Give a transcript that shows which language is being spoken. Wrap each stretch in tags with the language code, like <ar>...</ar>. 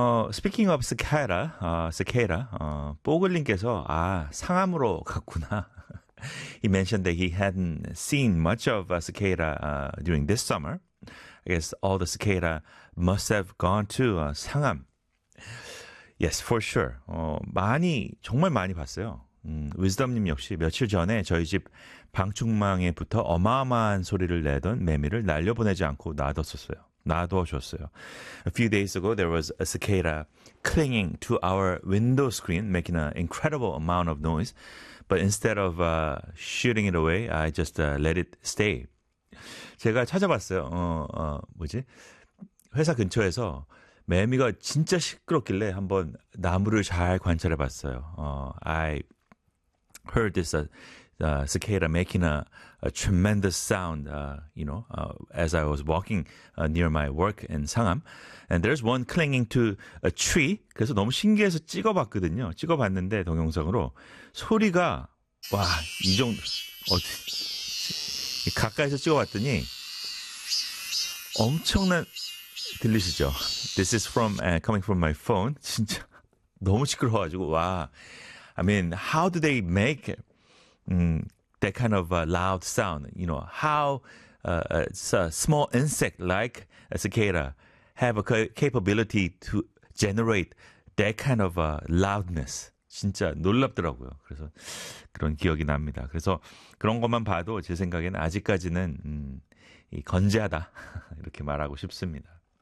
<en>Speaking of cicada, cicada,</en> <ko>뽀글님께서 아 상암으로 갔구나.</ko> <en>He mentioned that he hadn't seen much of a cicada during this summer. I guess all the cicada must have gone to 상암. Yes, for sure.</en> <ko>많이, 정말 많이 봤어요. Wisdom님 역시 며칠 전에 저희 집 방충망에부터 어마어마한 소리를 내던 매미를 날려보내지 않고 놔뒀었어요. 놔두셨어요.</ko> <en>A few days ago, there was a cicada clinging to our window screen, making an incredible amount of noise. But instead of shooting it away, I just let it stay.</en> <ko>제가 찾아봤어요. 뭐지? 회사 근처에서 매미가 진짜 시끄럽길래 한번 나무를 잘 관찰해 봤어요.</ko> <en>I heard this cicada making a tremendous sound, you know, as I was walking near my work in 상암. And there's one clinging to a tree.</en> <ko>그래서 너무 신기해서 찍어봤거든요. 찍어봤는데 동영상으로 소리가 와, 이 정도 가까이서 찍어봤더니 엄청난 들리시죠?</ko> <en>This is from coming from my phone.</en> <ko>진짜 너무 시끄러워가지고 와.</ko> <en>I mean, how do they make that kind of loud sound? You know, how a small insect like a cicada have a capability to generate that kind of loudness?</en> <ko>진짜 놀랍더라고요. 그래서 그런 기억이 납니다. 그래서 그런 것만 봐도 제 생각엔 아직까지는 건재하다 이렇게 말하고 싶습니다.</ko>